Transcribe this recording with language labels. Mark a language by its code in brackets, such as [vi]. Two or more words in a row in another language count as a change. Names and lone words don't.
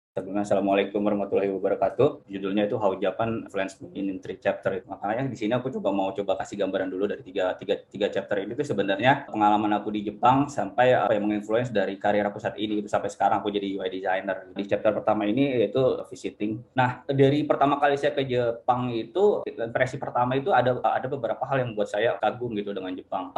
[ar] judulnya السلام عليكم ورحمة الله وبركاته. [id] Judulnya itu How Japan Influenced Me in Three Chapter. Makanya di sini aku mau coba kasih gambaran dulu dari tiga chapter ini tuh sebenarnya pengalaman aku di Jepang sampai apa yang menginfluence dari karir aku saat ini gitu sampai sekarang aku jadi [en] UI designer. [id] Di chapter pertama ini yaitu visiting. Nah, dari pertama kali saya ke Jepang itu impresi pertama itu ada beberapa hal yang membuat saya kagum gitu dengan Jepang.